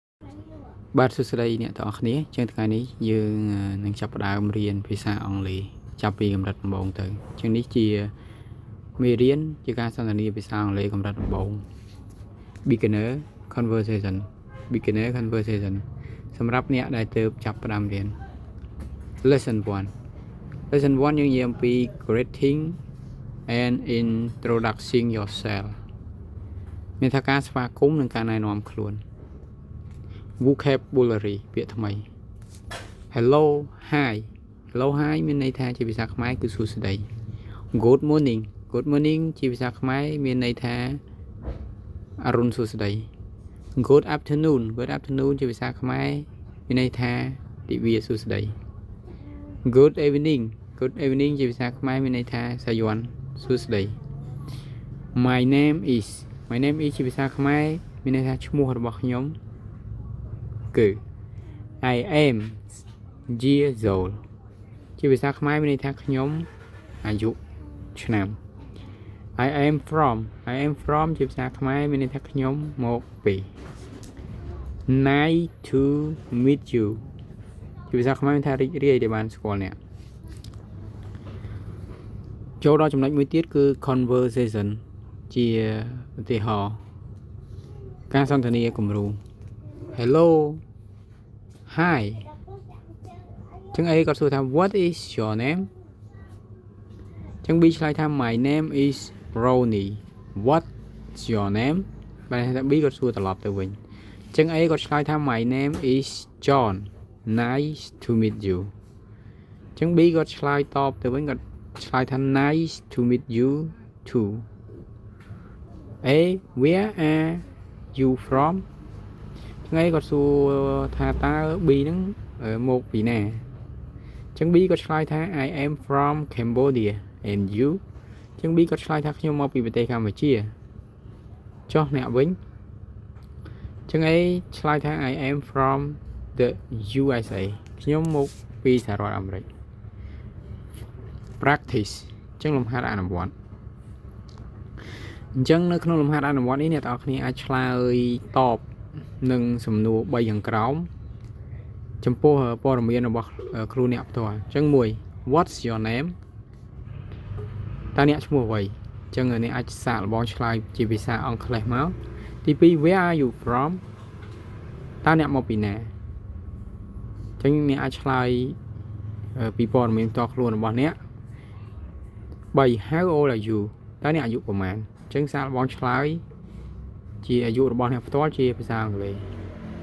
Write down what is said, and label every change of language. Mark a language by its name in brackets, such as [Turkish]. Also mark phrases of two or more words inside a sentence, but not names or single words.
[Khmer] បាទសួស្តីអ្នកទាំងអស់គ្នាចឹងថ្ងៃនេះយើងនឹងចាប់ផ្ដើមរៀនភាសាអង់គ្លេសចាប់ពីកម្រិតដំបូងទៅចឹងនេះជាមេរៀនជាការសន្ទនាភាសាអង់គ្លេសកម្រិតដំបូង [English] beginner conversation [Khmer] សម្រាប់អ្នកដែលទើបចាប់ផ្ដើមរៀន lesson 1 យើងនិយាយអំពី [English] greeting and introducing yourself [Khmer] មានថាការស្វាគមន៍និងការណែនាំខ្លួន vocabulary ពាក្យថ្មី [English] hello hi [Khmer] មានន័យថាជាភាសាខ្មែរគឺសួស្តី [English] good morning [Khmer] ជាភាសាខ្មែរមានន័យថា អរុណសួស្តី [English] good afternoon [Khmer] ជាភាសាខ្មែរមានន័យថាទិវាសួ ស្តី [English] good evening [Khmer] ជាភាសាខ្មែរមានន័យថាសាយ័ន្តសួស្តី [English] my name is [Khmer] ជាភាសាខ្មែរមានន័យថាឈ្មោះរបស់ខ្ញុំគឺ [English] I am years old [Khmer] ជាភាសាខ្មែរមានន័យថាខ្ញុំអាយុឆ្នាំ [English] I am from [Khmer] ជាភាសាខ្មែរមានន័យថាខ្ញុំមកពី [English] Nice to meet you [Khmer] ជាភាសាខ្មែរមានថារីករាយដែលបានស្គាល់អ្នកចូលដល់ចំណុចមួយទៀតគឺ conversation ជា ឧទាហរណ៍ការសន្ទនាគំរូ [English] hello hi [Khmer] ចឹង A គាត់សួរថា [English] what is your name [Khmer] ចឹង B ឆ្លើយថា [English] my name is Ronnie what's your name [Khmer] បែរថា B គាត់សួរត្រឡប់ទៅវិញចឹង A គាត់ឆ្លើយថា [English] my name is John nice to meet you [Khmer] ចឹង B គាត់ឆ្លើយតបទៅវិញគាត់ឆ្លើយថា [English] nice to meet you too [Khmer] A [English] where are you from [Khmer] ថ្ងៃគាត់សួរថាតើ B ហ្នឹងមកពីណាចឹង B គាត់ឆ្លើយថា [English] I am from Cambodia and you [Khmer] ចឹង B គាត់ឆ្លើយថាខ្ញុំមកពីប្រទេសកម្ពុជា ចុះអ្នកវិញចឹង A ឆ្លើយថា [English] I am from the USA [Khmer] ខ្ញុំមកពីសហរដ្ឋអាមេរិក practice ចឹងលំហាត់អនុវ ត្តអញ្ចឹងនៅក្នុងលំហាត់អនុវត្តនេះអ្នកទាំងអស់គ្នាអាចឆ្លើយតបនឹងសំណួរ 3ខាងក្រោមចំពោះព័ត៌មានរបស់គ្រូអ្នកផ្ទាល់អញ្ចឹង1 what's [English] your name [Khmer] តើអ្នកឈ្មោះអ្វីអញ្ចឹងអ្នកអាចសាកល្បងឆ្លើយជាភាសាអង់គ្លេសមកទី2 [English] where are you from [Khmer] តើអ្នកមកពីណាអញ្ចឹងអ្នកអាចឆ្លើយពីព័ត៌មានផ្ទាល់ខ្លួនរបស់អ្នក3 [English] how old are you [Khmer] តើអ្នកអាយុប៉ុន្មានអញ្ចឹងសាកល្បងឆ្លើយជាអាយុរបស់អ្នកផ្ទាល់ជាភាសាអង់គ្លេស